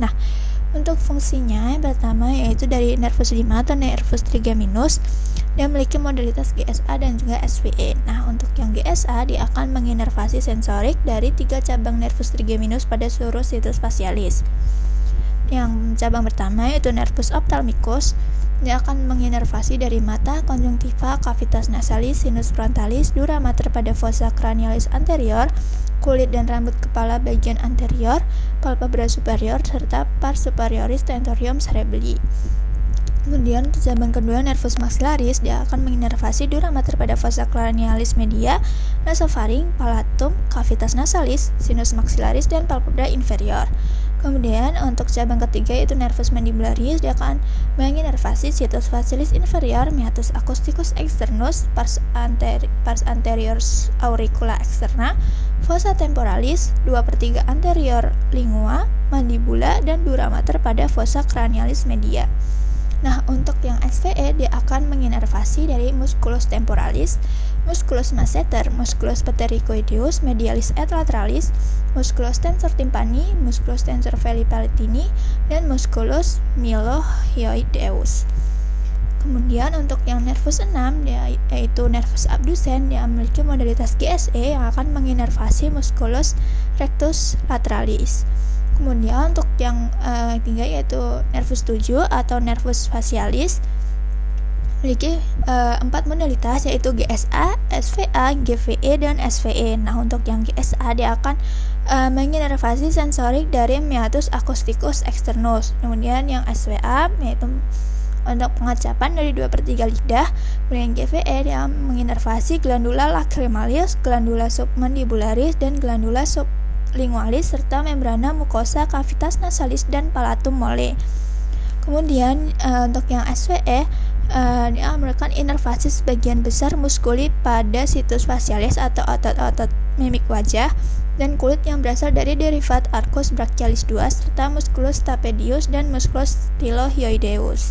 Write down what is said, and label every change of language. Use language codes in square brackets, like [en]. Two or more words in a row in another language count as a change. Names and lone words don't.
[id] Nah, untuk fungsinya yang pertama yaitu dari nervus 5 atau [la] nervus trigeminus, [id] dia memiliki modalitas GSA dan juga SVE. Nah, untuk yang GSA dia akan menginervasi sensorik dari 3 cabang nervus trigeminus pada seluruh [la] situs facialis. [id] Yang cabang pertama yaitu [la] nervus ophthalmicus, [id] dia akan menginervasi dari mata, [la] konjungtiva, cavitas nasalis, sinus frontalis, dura mater pada fossa cranialis anterior, [id] kulit dan rambut kepala bagian anterior, [la] palpebra superior, serta pars superioris tentorium cerebelli. [id] Kemudian untuk cabang kedua [la] nervus maxillaris, [id] dia akan menginervasi [la] dura mater [id] pada [la] fossa cranialis media, [id] nasofaring, palatum, [la] cavitas nasalis, sinus maxillaris, [id] dan [la] palpebra inferior. [id] Kemudian untuk cabang ketiga yaitu [la] nervus mandibularis, [id] dia akan menginervasi [la] situs facialis inferior, meatus acousticus externus, pars anterior auricula externa, fossa temporalis, 2/3 anterior lingua, mandibula, dan dura mater pada fossa cranialis media. [id] Nah, untuk yang SVE dia akan menginervasi dari [la] musculus temporalis, musculus masseter, musculus pterygoideus, medialis et lateralis, musculus tensor tympani, musculus tensor veli palatini, dan musculus mylohyoideus. [id] Kemudian untuk yang nervus 6 yaitu [la] nervus abducens, [id] dia memiliki modalitas GSE yang akan menginervasi [la] musculus rectus lateralis. [id] Kemudian untuk yang ketiga yaitu nervus 7 atau [la] nervus facialis, [id] memiliki 4 modalitas yaitu GSA, SVA, GVE, dan SVE. Nah, untuk yang GSA dia akan menginervasi sensorik dari [la] meatus acousticus externus. [id] Kemudian yang SVA yaitu untuk pengacapan dari 2/3 lidah. Kemudian GVE dia menginervasi [la] glandula lacrimalis, glandula submandibularis, dan glandula lingualis, serta membrana mukosa cavitas nasalis dan palatum mole. [id] Kemudian untuk yang SWE dia merupakan inervasi sebagian besar muskuli pada [la] situs facialis [id] atau otot-otot mimik wajah dan kulit yang berasal dari derivat [la] arcus brachialis [id] 2 serta [la] musculus stapedius [id] dan [la] musculus stylohyoideus.